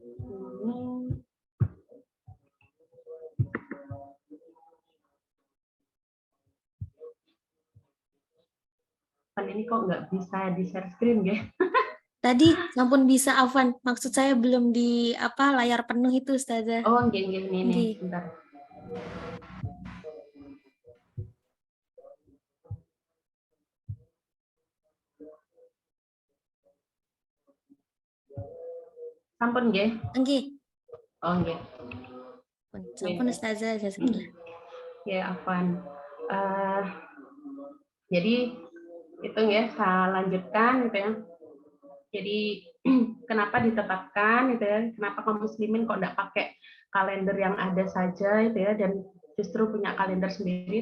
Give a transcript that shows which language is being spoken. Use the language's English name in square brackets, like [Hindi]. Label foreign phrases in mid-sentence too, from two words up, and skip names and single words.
[Indonesian] Ini kok nggak bisa di share screen ya? Tadi sampun bisa Afwan. Maksud saya belum di layar penuh itu Ustazah. Oh, geng, nih, Nggih. sebentar. [Javanese] Sampun nggih? [Indonesian] Nggih. Oh, nggih. Sampun Ustazah, jazakillah. Ya, Afwan. Jadi itu ya, saya lanjutkan gitu ya. Jadi kenapa ditetapkan gitu ya? Kenapa kaum muslimin kok enggak pakai kalender yang ada saja gitu ya, dan justru punya kalender sendiri?